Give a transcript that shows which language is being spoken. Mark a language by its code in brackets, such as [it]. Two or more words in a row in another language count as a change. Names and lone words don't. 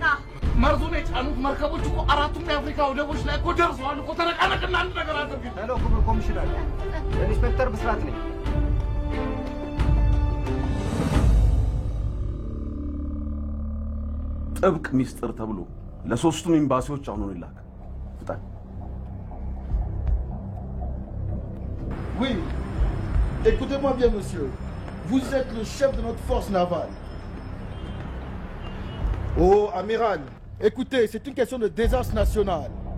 [am] መርዙን የጫኑት መርከቦች እኮ አራቱም የአፍሪካ ወደቦች ላይ እኮ ደርሰዋል እኮ። ተነቃነቅና አንድ ነገር አድርግ። ሄሎ ክቡር ኮሚሽነር፣ ኢንስፔክተር ብስራት ነኝ። ጥብቅ ሚስጥር ተብሎ ለሶስቱም ኤምባሲዎች አሁን ይላክ። ፍጣን። [fr] Oui, écoutez-moi bien, monsieur. Vous êtes le chef de notre force navale. Oh, amiral, écoutez, c'est une question de désastre national.